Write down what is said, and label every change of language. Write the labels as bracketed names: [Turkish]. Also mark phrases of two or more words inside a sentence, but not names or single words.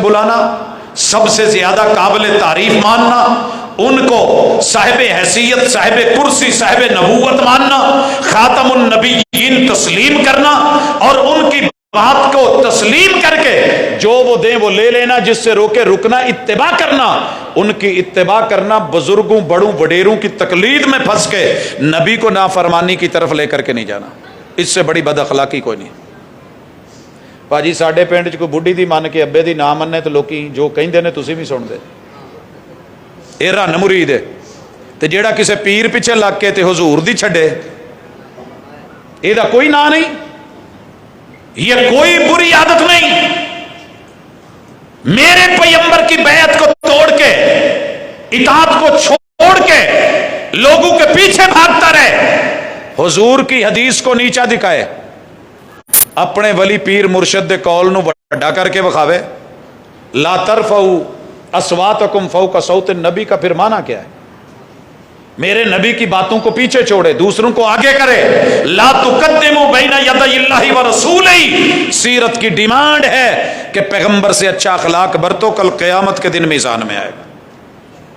[Urdu] بلانا، سب سے زیادہ قابل تعریف ماننا، ان کو صاحب حیثیت، صاحب کرسی، صاحب نبوت ماننا، خاتم النبیین تسلیم کرنا، اور ان کی بات کو تسلیم کر کے جو وہ دیں وہ لے لینا، جس سے روکے رکنا، اتباع کرنا، ان کی اتباع کرنا، بزرگوں بڑوں وڈیروں کی تقلید میں پھنس کے نبی کو نافرمانی کی طرف لے کر کے نہیں جانا، اس سے بڑی بد اخلاقی کوئی نہیں۔ [Punjabi] ਭਾਜੀ ਸਾਡੇ ਪਿੰਡ 'ਚ ਕੋਈ ਬੁੱਢੀ ਦੀ ਮੰਨ ਕੇ ਅੱਬੇ ਦੀ ਨਾ ਮੰਨੇ ਤੇ ਲੋਕੀ ਜੋ ਕਹਿੰਦੇ ਨੇ ਤੁਸੀਂ ਵੀ ਸੁਣਦੇ। ਇਹ ਰੰਨ ਮੁਰੀਦ ਹੈ। ਤੇ ਜਿਹੜਾ ਕਿਸੇ ਪੀਰ ਪਿੱਛੇ ਲੱਗ ਕੇ ਤੇ ਹਜ਼ੂਰ ਦੀ ਛੱਡੇ, ਇਹਦਾ ਕੋਈ ਨਾਂ ਨਹੀਂ, [Urdu] یہ کوئی بری عادت نہیں۔ میرے پیغمبر کی بیعت کو توڑ کے، اطاعت کو چھوڑ کے لوگوں کے پیچھے بھاگتا رہے، حضور کی حدیث کو نیچا دکھائے، [Punjabi] اپنے ولی پیر مرشد دے قول نو بڑا کر کے بخاوے۔ [Arabic] لا ترفعوا اصواتکم فوق صوت النبی [Urdu] کا پھر معنی کیا ہے؟ میرے نبی کی باتوں کو پیچھے چھوڑے، دوسروں کو آگے کرے۔ [Arabic] لا تقدموا بین یدی اللہ ورسولہ، [Urdu] سیرت کی ڈیمانڈ ہے کہ پیغمبر سے اچھا اخلاق برتو، کل قیامت کے دن میزان میں آئے گا۔